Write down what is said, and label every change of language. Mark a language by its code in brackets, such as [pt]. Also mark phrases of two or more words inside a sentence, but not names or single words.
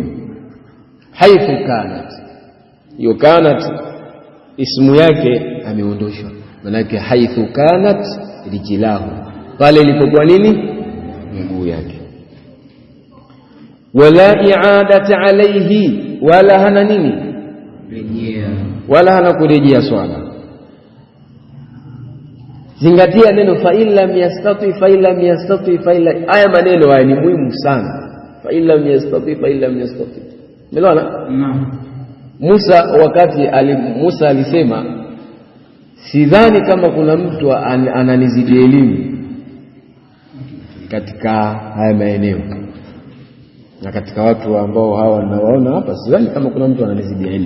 [ar] حيث كانت, [sw] hiyo kanat ismu yake ameondoshwa, manake [ar] حيث كانت رجله, [sw] pale ilipokuwa nini miguu yake. [ar] ولا إعادة عليه, [sw] wala hana nini rejea, wala hana kurejea swala. Zingatia neno [ar] فإلم يستطع، فإلم يستطع، فإلم. [sw] Haya maneno haya ni muhimu sana. [ar] فإلم يستطع، فإلم يستطع. [sw] Umeelewana? Naam. Musa, wakati Musa alisema sidhani kama kuna mtu ananizidi elimu katika haya maeneo, na katika watu ambao hawa nawaona hapa, sidhani kama kuna mtu ananizidi elimu.